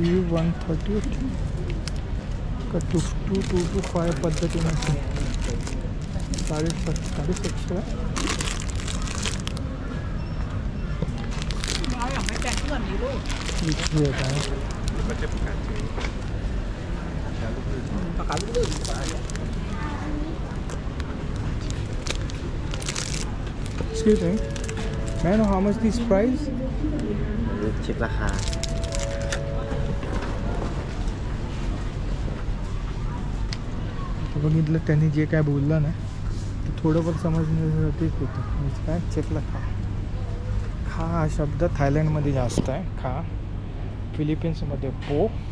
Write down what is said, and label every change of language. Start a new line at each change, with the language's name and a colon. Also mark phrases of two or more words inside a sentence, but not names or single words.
Marathi: 130 का 225 पद्धतीने असेल. 750 इथे येत आहे.
English: Excuse me. May I know how much this price?
Thai: เช็คราคา
Marathi: बघितलं त्यांनी जे काय बोललं ना ते थोडंफार समजण्यासाठीच होतं. म्हणजे काय चेकला खा. खा हा शब्द थायलंडमध्ये जास्त आहे. खा. फिलिपिन्समध्ये पो.